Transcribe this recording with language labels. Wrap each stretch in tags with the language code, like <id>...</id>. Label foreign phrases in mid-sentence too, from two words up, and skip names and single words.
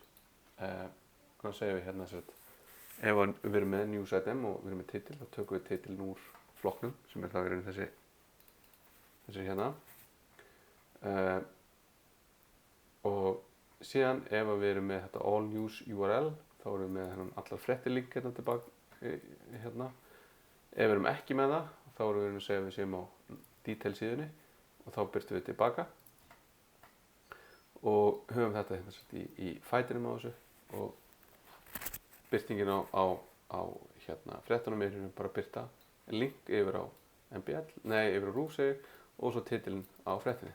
<is>Þá segjum við hérna ef við erum með</is> <en>news item</en> <is>og við erum með titil, þá tökum við titilin úr flokknum sem þá í rauninni þessi hérna. Og síðan ef við erum með þetta</is> <en>all news URL,</en> <is>þá erum við með allar fréttir link hérna tilbaka hérna. Ef við erum ekki með það, þá erum við að segja að við séum á detail síðunni og þá byrtum við tilbaka og höfum þetta hérna í fætinum á þessu og byrtingin á hérna fréttunum er hérna bara að byrta link yfir á yfir á RÚV segir og svo titilin á fréttinni.</is>